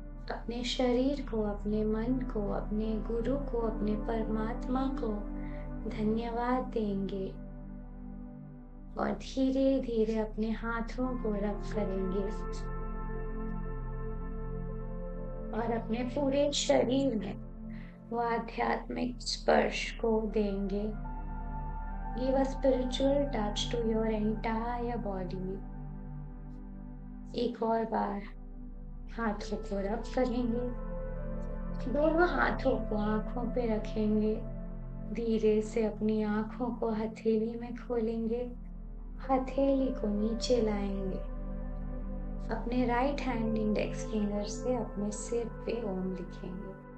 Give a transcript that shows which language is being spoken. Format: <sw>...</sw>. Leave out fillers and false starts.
<hi>अपने शरीर को, अपने मन को, अपने गुरु को, अपने परमात्मा को धन्यवाद देंगे और धीरे धीरे अपने हाथों को रब करेंगे और अपने पूरे शरीर में वो आध्यात्मिक स्पर्श को देंगे।</hi> <en>Give a spiritual touch to your entire body।</en> <hi>एक और बार हाथों को रब करेंगे, दोनों हाथों को आंखों पे रखेंगे, धीरे से अपनी आंखों को हथेली में खोलेंगे, हथेली को नीचे लाएंगे, अपने</hi> <en>right hand index finger</en> <hi>से अपने सिर पे ओम लिखेंगे।</hi>